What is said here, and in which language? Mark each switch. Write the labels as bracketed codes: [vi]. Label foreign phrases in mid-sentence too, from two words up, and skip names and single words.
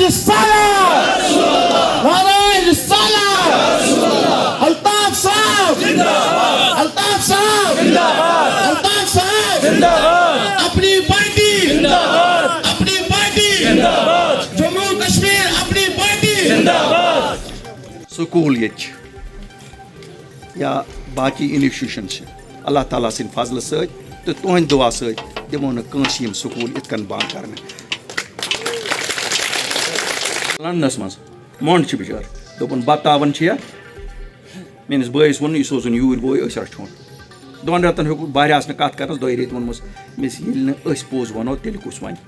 [ks] الطاف صاحب الطاف صاحب الطاف صاحب اپنی پارٹی اپنی پارٹی جموں کشمیر اپنی پارٹی. سکول یا باقی انسٹیٹیوشن اللہ تعالیٰ سن فضل ست تو تہند دعا ست دمو نس یم سکول اتکن بند کرنے. لندنس مز مونڈ بچار دپن بتہ تاون میس بٲیس ووٚن یہِ سوزُن یوٗرۍ بوے أسۍ رچھون. 2 رٮ۪تن ہیوٚک بہرِ آسنہٕ کتھ کرنس 2 رٮ۪تۍ ووٚنمس مےٚ ییٚلہِ نہٕ أسۍ پوٚز وَنو تیٚلہِ کُس وَنہِ.